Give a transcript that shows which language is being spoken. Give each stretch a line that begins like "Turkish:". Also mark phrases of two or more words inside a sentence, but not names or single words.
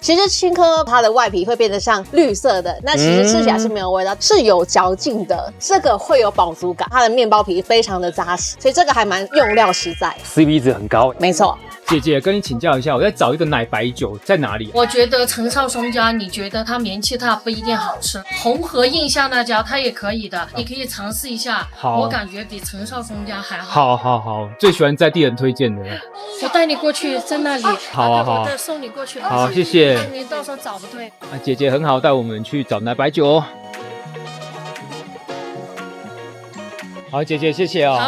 Chinese: 其實青稞它的外皮會變得像綠色的，那其實吃起來是沒有味道，是有嚼勁的，這個會有飽足感，它的麵包皮非常的扎實，所以這個還蠻用料實在， CP 值很高。沒錯。姐姐，跟你請教一下，我在找一個奶白酒在哪裡？我覺得陳少松家，你覺得它名氣大不一定好吃，紅河印象那家它也可以的，你可以嘗試一下。好，我感覺比陳少松家還好。好，最喜歡在地人推薦的。我帶你過去，在那裡。好，我再送你過去。好，謝謝。你到時候找不對。姐姐很好，帶我們去找奶白酒哦。好，姐姐，謝謝哦。